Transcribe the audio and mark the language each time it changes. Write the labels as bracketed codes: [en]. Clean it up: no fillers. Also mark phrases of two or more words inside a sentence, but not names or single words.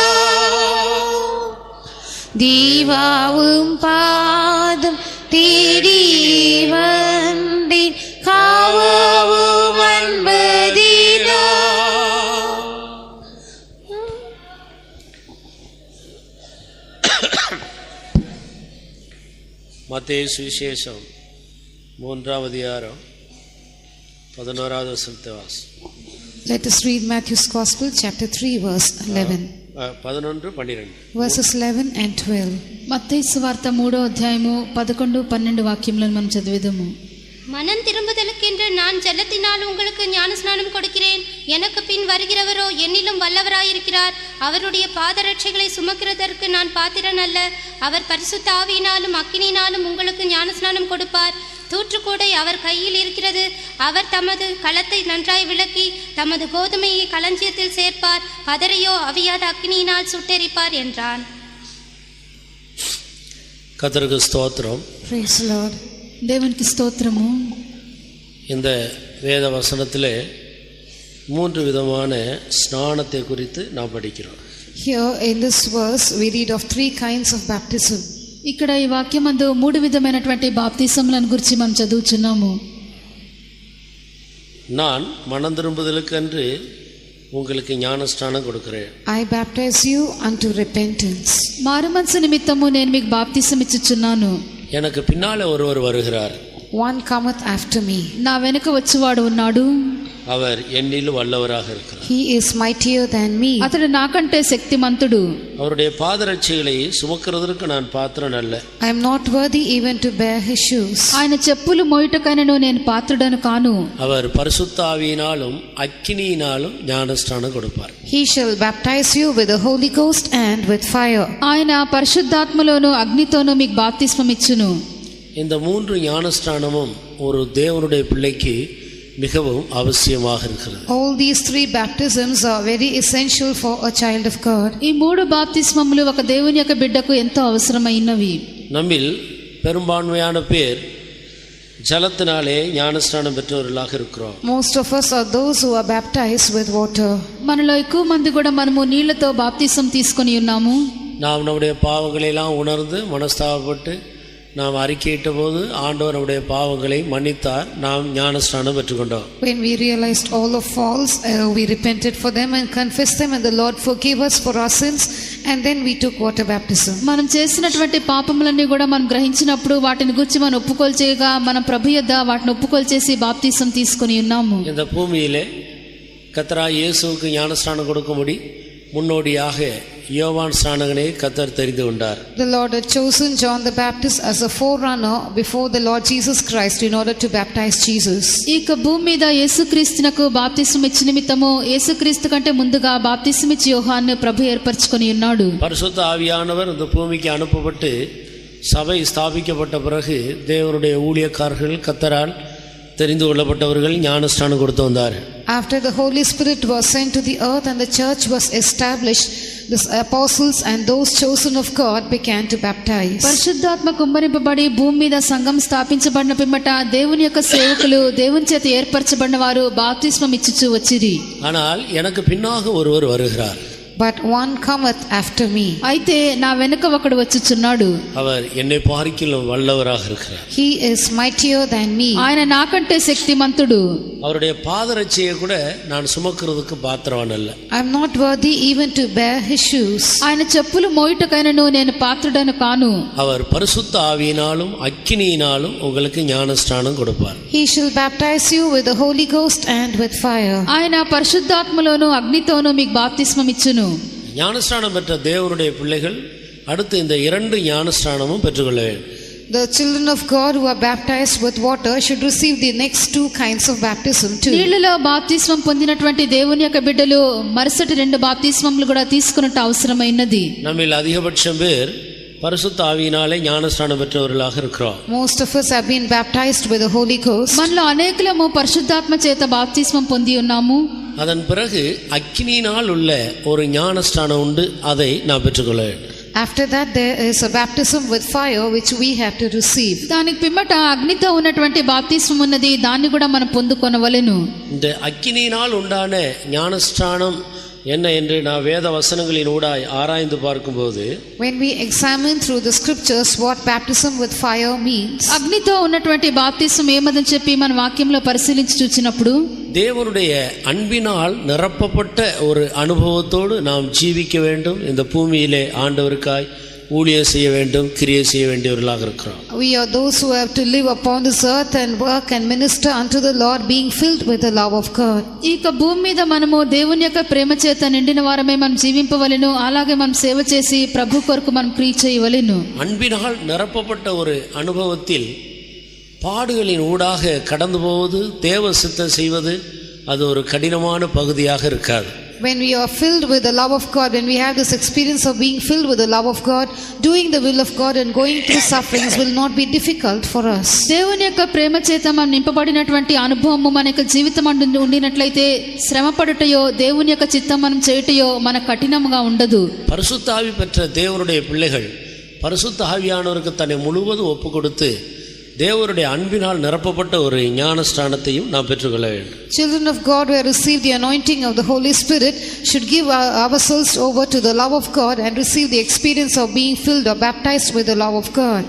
[ta] தேவாவும் பாதம் தேடி வந்தே காவாவும் அன்பதினா. மத்தேயு சுவிசேஷம் 3ஆம் அதிகாரம் 11வது வசனத்தை வாசி. [en] Let us read Matthew's Gospel chapter 3 verse 11. 11-12 verses 11 and 12. [te] మత్తయి సువార్త 3వ అధ్యాయము 11-12 వాక్యములను మనం చదివేదము. [ta] மனம் திரும்புதலுக்கென்று நான் ஜலத்தினால் உங்களுக்கு ஞானஸ்நானம் கொடுக்கிறேன். எனக்கு பின் வருகிறவரோ என்னிலும் வல்லவராயிருக்கிறார். அவருடைய பாதரட்சைகளை சுமக்கிறதற்கு நான் பாத்திரன் அல்ல. அவர் பரிசுத்த ஆவியினாலும் அக்கினியினாலும் உங்களுக்கு ஞானஸ்நானம் கொடுப்பார். தூற்றுக்கூடை அவர் கையில் இருக்கிறது. அவர் தமது களத்தை நன்றாய் விளக்கி தமது கோதுமையை களஞ்சியத்தில் சேர்ப்பார், பதரையோ அவியாத அக்னியினால் சுட்டெரிப்பார் என்றான். கர்த்தருக்கு ஸ்தோத்திரம். [en] Praise the Lord. [te] దేవునికి స్తోత్రము. [ta] இந்த வேத வசனத்திலே 3 விதமான ஸ்நானத்தை குறித்து நாம் படிக்கிறோம். [en] Here in this verse we read of 3 kinds of baptism. [te] ఇక్కడ ఈ వాక్యమందు 3 విధమైనటువంటి బాప్తిసములను గురించి మనం చదువుచున్నాము. [ta] நான் மனம் திரும்புதலுக்கென்று உங்களுக்கு ஞானஸ்நானம் கொடுக்கிறேன். [en] I baptize you unto repentance. [te] మారుమనసు నిమిత్తము నేను మీకు బాప్తిసం ఇచ్చుచున్నాను. [ta] எனக்கு பின்னாலே ஒருவர் வருகிறார். [en] One cometh after me. [te] నా వెనుక వచ్చువాడు ఉన్నాడు. [ta] அவர் என்னிலும் வல்லவராக இருக்கிறார். [en] He is mightier than me. [te] అతడు నాకంటే శక్తిమంతుడు. [ta] அவருடைய பாதரட்சைகளை சுமக்கிறதற்கு நான் பாத்திரன் அல்ல. [en] I am not worthy even to bear his shoes. [te] ఆయన చెప్పులు మోయుటకైనను నేను పాత్రుడను కాను. [ta] அவர் பரிசுத்த ஆவியினாலும் அக்கினியினாலும் ஞானஸ்நானம் கொடுப்பார். [en] He shall baptize you with the Holy Ghost and with fire. [te] ఆయన పరిశుద్ధాత్మలోను అగ్నితోను మీకు బాప్తిస్మం ఇచ్చును. [ta] இந்த 3 ஞானஸ்நானமும் ஒரு தேவனுடைய பிள்ளைக்கு மிகவும் அவசியமாக இருக்கிறது. [en] All these 3 baptisms are very essential for a child of God. [te] ఈ 3 బాప్తిస్మములు ఒక దేవుని యొక్క బిడ్డకు ఎంతో అవసరమైనవి. [ta] நம்மில் பெரும்பான்மையான பேர் ஜலத்தினாலே ஞானஸ்நானம் பெற்றவர்களாக இருக்கிறோம். [en] Most of us are those who are baptized with water. [te] మనలో ఎక్కువ మంది కూడా మనము నీళ్లతో బాప్తిసం తీసుకొని ఉన్నాము. [ta] நாம் நம்முடைய பாவங்களை எல்லாம் உணர்ந்து மனஸ்தாபப்பட்டு நாம் அறிக்கையிட்ட போது ஆண்டவர் நம்முடைய பாவங்களை மன்னித்தார். நாம் ஞானஸ்நானம் பெற்றுக்கொண்டோம். [en] When we realized all our faults, we repented for them and confessed them, and the Lord forgave us for our sins, and then we took water baptism. [te] మనం చేసినటువంటి పాపములన్నీ కూడా మనం గ్రహించినప్పుడు వాటిని గురించి మనం ఒప్పుకోలు చేయగా మనం ప్రభు యొద్ద వాటిని ఒప్పుకోలు చేసి బాప్తిసం తీసుకొని ఉన్నాము. [ta] இந்த பூமியிலே கர்த்தராகிய இயேசுவுக்கு ஞானஸ்நானம் கொடுக்கும்படி முன்னோடியாக யோவான் ஸ்நானகனை கர்த்தர் தெரிந்து கொண்டார். [en] The Lord had chosen John the Baptist as a forerunner before the Lord Jesus Christ in order to baptize Jesus. [te] ఈ భూమి మీద యేసుక్రీస్తునకు బాప్తిసం ఇచ్చిన నిమిత్తము యేసుక్రీస్తు కంటే ముందుగా బాప్తిసం ఇచ్చి యోహాను ప్రభు ఏర్పరచుకొని ఉన్నాడు. [ta] பரிசுத்த ஆவியானவர் இந்த பூமிக்கு அனுப்பப்பட்டு சபை ஸ்தாபிக்கப்பட்ட பிறகு தேவனுடைய ஊழியக்காரர்கள் கர்த்தரால் தெரிந்து கொள்ளப்பட்டவர்கள் ஞானஸ்நானம் கொடுத்து வந்தார். [en] After the Holy Spirit was sent to the earth and the church was established, the apostles and those chosen of God began to baptize. [te] పరిశుద్ధాత్మ కుమ్మరింపబడి భూమి మీద సంఘం స్థాపించబడిన పిమ్మట దేవుని యొక్క సేవకులు దేవుని చేత ఏర్పరచబడిన వారు బాప్తిస్మం ఇచ్చుచూ వచ్చిరి. [ta] ஆனால் எனக்கு பின்னாக ஒருவர் வருகிறார். [en] But one cometh after me. [te] అయితే నా వెనుక ఒకడు వచ్చుచున్నాడు. [ta] அவர் என்னை பார்க்கிலும் வல்லவராக இருக்கிறார். [en] He is mightier than me. [te] ఆయన నాకంటే శక్తిమంతుడు. [ta] அவருடைய பாதரட்சையை கூட நான் சுமக்கிறதுக்கு பாத்திரவான் அல்ல. [en] I am not worthy even to bear his shoes. [te] ఆయన చెప్పులు మోయుటకైనను నేను పాత్రుడను కాను. [ta] அவர் பரிசுத்த ஆவியினாலும் அக்கினியினாலும் உங்களுக்கு ஞானஸ்நானம் கொடுப்பார். [en] He shall baptize you with the Holy Ghost and with fire. [te] ఆయన పరిశుద్ధాత్మలోను అగ్నితోను మీకు బాప్తిస్మం ఇచ్చును. [ta] ஞானஸ்நானம் பெற்ற தேவனுடைய பிள்ளைகள் அடுத்து இந்த 2 ஞானஸ்நானமும் பெற்றுக்கொள்ள வேண்டும். [en] The children of God who are baptized with water should receive the next 2 kinds of baptism too. [te] నీళ్లలో బాప్తిస్మం పొందినటువంటి దేవుని యొక్క బిడ్డలు మరుసటి 2 బాప్తిస్మములు కూడా తీసుకున్నట్టు అవసరమైనది. [ta] நம்மில் அதிகபட்சம் பேர் பரிசுத்த ஆவியினாலே ஞானஸ்நானம் பெற்றவர்களாக இருக்கிறோம். [en] Most of us have been baptized with the Holy Ghost. [te] మనలో అనేకులము పరిశుద్ధాత్మ చేత బాప్తిస్మం పొంది ఉన్నాము. [ta] அதன் பிறகு அக்கினியினால் உள்ள ஒரு ஞானஸ்நானம் உண்டு, அதை நான் பெற்றுக்கொள்ள வேண்டும். [en] After that there is a baptism with fire which we have to receive. [te] దానికి పిమ్మట అగ్నితో ఉన్నటువంటి బాప్తిస్మం ఉన్నది, దాన్ని కూడా మనం పొందుకొనవలెను. [ta] இந்த அக்கினியினால் உண்டான ஞானஸ்நானம் என்ன என்று நான் வேத வசனங்களின் ஊடாய் ஆராய்ந்து பார்க்கும்போது, [en] When we examine through the scriptures what baptism with fire means, [te] అగ్నితో ఉన్నటువంటి బాప్తిస్మం ఏమదని చెప్పి మన వాక్యంలో పరిశీలించి చూచినప్పుడు [ta] தேவனுடைய அன்பினால் நிரப்பப்பட்ட ஒரு அனுபவத்தோடு நாம் ஜீவிக்க வேண்டும். இந்த பூமியிலே ஆண்டவருக்காய் ஊழியம் செய்ய வேண்டும், கிரியை செய்ய வேண்டியவர்களாக இருக்கிறோம். [en] we are those who have to live upon this earth and work and minister unto the Lord, being filled with the love of God. [te] ఈ భూమి మీద మనము దేవుని యొక్క ప్రేమ చేత నిండిన వారమే మనం జీవింపవలెను. అలాగే మనం సేవ చేసి ప్రభు కొరకు మనం క్రియ చేయవలెను. [ta] அன்பினால் நிரப்பப்பட்ட ஒரு அனுபவத்தில் பாடுகளின் ஊடாக கடந்து போவது, தேவ சித்தம் செய்வது அது ஒரு கடினமான பகுதியாக இருக்காது. [en] When we are filled with the love of God, when we have this experience of being filled with the love of God, doing the will of God and going through sufferings will not be difficult for us. [te] దేవుని యొక్క ప్రేమ చేత మనం నింపబడినటువంటి అనుభవము మన యొక్క జీవితం ఉండినట్లయితే శ్రమపడుటయో దేవుని యొక్క చిత్తం మనం చేయుటయో మన కఠినంగా ఉండదు. [ta] பரிசுத்த ஆவி பெற்ற தேவனுடைய பிள்ளைகள் பரிசுத்த ஆவியானவருக்கு தன்னை முழுவதும் ஒப்பு கொடுத்து தேவனுடைய அன்பினால் நிரப்பப்பட்ட ஒரு ஞானஸ்நானத்தையும் நாம் பெற்றுக்கொள்ள வேண்டும். [en] Children of God who have received the anointing of the Holy Spirit should give ourselves over to the love of God and receive the experience of being filled or baptized with the love of God.